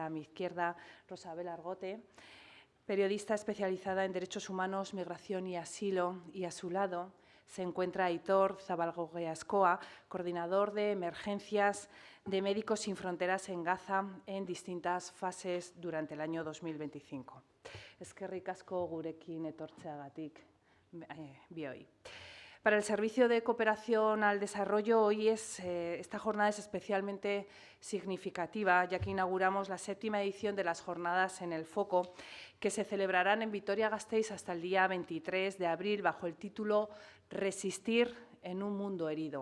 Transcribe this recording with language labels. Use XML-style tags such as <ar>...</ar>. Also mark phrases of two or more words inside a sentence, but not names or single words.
<es>A mi izquierda, Rosabel Argote, periodista especializada en derechos humanos, migración y asilo, y a su lado se encuentra Aitor Zabalgogueascoa, coordinador de emergencias de Médicos Sin Fronteras en Gaza en distintas fases durante el año 2025.</es> <eu>Eskerrik asko gurekin etortzeagatik bioi.</eu> <es>Para el Servicio de Cooperación al Desarrollo, hoy esta jornada es especialmente significativa, ya que inauguramos la 7ª edición de las Jornadas en el Foco, que se celebrarán en Vitoria-Gasteiz hasta el día 23 de abril, bajo el título «Resistir en un mundo herido».</es>